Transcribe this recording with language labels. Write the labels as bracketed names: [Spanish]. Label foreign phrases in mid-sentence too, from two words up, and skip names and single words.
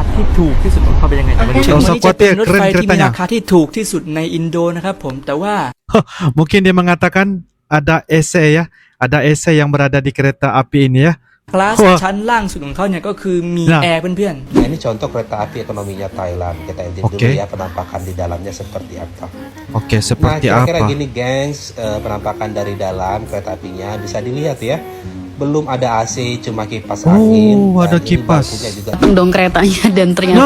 [Thai] ถูกที่สุดของเขาเป็นยังไงแต่วันนี้ [Indonesian] Nggak [Thai] วัน [Indonesian] usah [Thai] นี้จะเป็น [Indonesian] khawatir, [Thai] รถไฟ [Indonesian] keren [Thai] ที่มี [Indonesian] keretanya. [Thai] ราคาที่ถูกที่สุดในอินโดนะครับผมแต่ว่า [Indonesian] Mungkin dia mengatakan ada AC ya, ada AC yang berada di kereta api ini ya. [Thai] คลาส [Indonesian] Wah. [Thai] ชั้นล่างสุดของเขาเนี่ยก็คือมี [Indonesian] Nah. [Thai] แอร์เพื่อน [Indonesian] Nah, ini contoh kereta api ekonominya Thailand. Kita intip dulu Oke. ya penampakan di dalamnya seperti apa. Oke, Nah, seperti kira-kira apa? gini, gengs, penampakan dari dalam kereta apinya bisa dilihat ya. Belum ada AC, cuma kipas Oh, angin. ada Dan ini kipas. bangkunya juga dong keretanya dan ternyata